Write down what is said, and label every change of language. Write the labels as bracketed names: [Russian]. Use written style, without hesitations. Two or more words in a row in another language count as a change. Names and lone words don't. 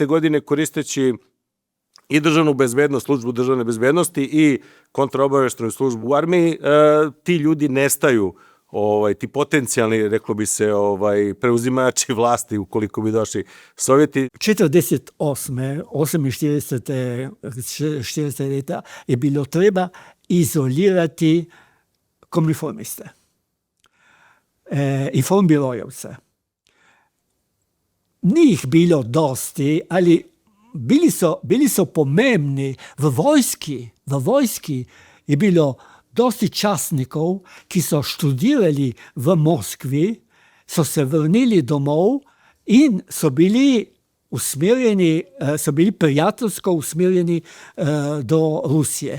[Serbian] godine koristeći i državnu bezbednost, službu državne bezbednosti i kontraobaveštenu službu u armiji, ti ljudi nestaju, ti potencijalni, reklo bi se, preuzimači vlasti ukoliko bi došli Sovjeti. 48. [Slovenian] 40 leta je bilo treba izolirati komuniformiste, Informbirojevce. Njih bilo dosti, ali bili so pomembni v vojski je bilo dosti častnikov, ki so študirali v Moskvi, so se vrnili domov in so bili prijateljsko usmerjeni do Rusije.